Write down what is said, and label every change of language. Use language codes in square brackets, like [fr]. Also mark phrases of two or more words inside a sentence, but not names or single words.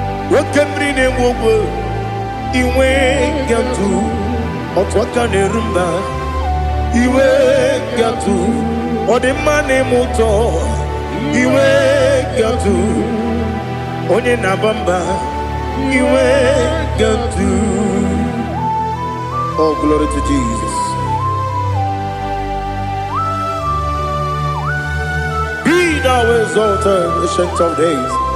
[ig] Nwoke mmiri na-egbu ogwe, iwe gị atụ. Otu aka na-eru mba, iwe gị atụ. Ọ dị mma na-eme ụtọ, iwe gị atụ. Onye na-aba mba, iwe gị atụ. [en] Oh, glory to Jesus. Be thou exalted, ancient of days.